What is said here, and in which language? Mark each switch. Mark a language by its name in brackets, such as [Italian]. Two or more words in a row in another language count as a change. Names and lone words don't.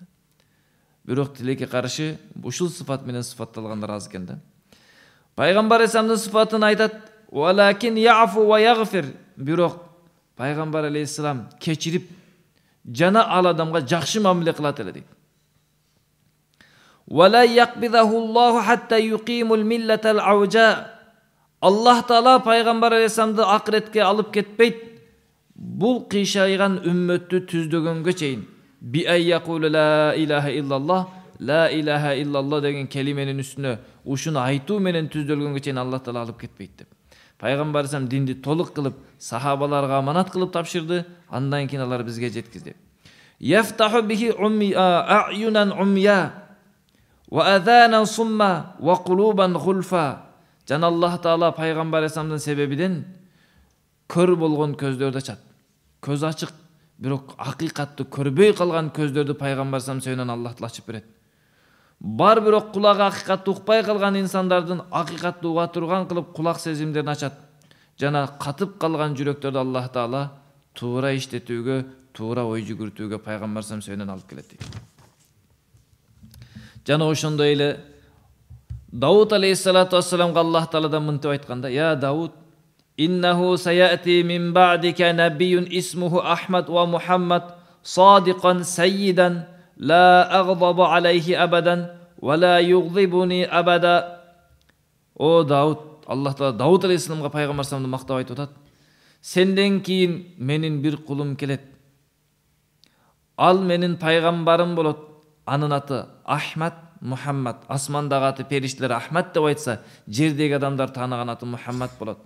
[Kyrgyz] Бирок тилекке каршы ушул сыфат менен сыфатталгандар аз экен да. Пайгамбар алейхиссаламдын сыфатын айтат, [Arabic] ولكن يعفو ويغفر. [Kyrgyz] Бирок пайгамбар алейхиссалам кечирип жана ал адамга жакшы мамиле кылат эле дейт. [Arabic] ولا يقبضه الله حتى يقيم الملة العوجاء. [Kyrgyz] Аллах Таала пайгамбар алейхиссаламды акыретке алып кетпейт. Бул кыйшайган үммөттү түздөгөнгө чейин. [Arabic] بأن يقولوا لا إله إلا الله، لا إله إلا الله [Kyrgyz] деген келименин үстүнө ушуну айтуу менен түздөлгөнгө чейин Аллах Таала алып кетпейт деп. Пайгамбар алейхиссалам динди толук кылып, сахабаларга аманат кылып тапшырды, андан кийин алар бизге жеткизди. [Arabic] يفتح به أعينا عميا وَأَذَانًا صُمًّا وَقُلُوبًا غُلْفًا. [Kyrgyz] Жана Аллах Таала пайгамбар алейхиссаламдын себебиден көр болгон көздөрдү ачат. Көз ачык, бирок акыйкатты көрбөй калган көздөрдү пайгамбар алейхиссалам сөйнөн Аллах Таала ачып берет. Бар бирок кулагы акыйкатты укпай калган инсандардын акыйкатты уга турган кылып кулак сезимдерин ачат. Жана катып калган жүрөктөрдү Аллах Таала туура иштетүүгө, туура ой жүгүртүүгө пайгамбар алейхиссалам сөйнөн алып келет дейт. Жана ошондой эле Дауд [Arabic] عليه الصلاة والسلام [Kyrgyz] Аллах Тааладан мынтип айтканда: [Arabic] "يا داود، إنه سيأتي من بعدك نبي اسمه أحمد ومحمد، صادقا سيدا، لا أغضب عليه أبدا، ولا يغضبني أبدا." [Kyrgyz] О Дауд, Аллах Таала Дауд алейхиссаламга пайгамбар саламды мактап айтып атат: "Сенден кийин менин бир кулум келет. Ал менин пайгамбарым болот. Анын аты Ахмад, Мухаммад. Асмандагы аты периштелер Ахмад деп айтса, жердеги адамдар тааныган аты Мухаммад болот.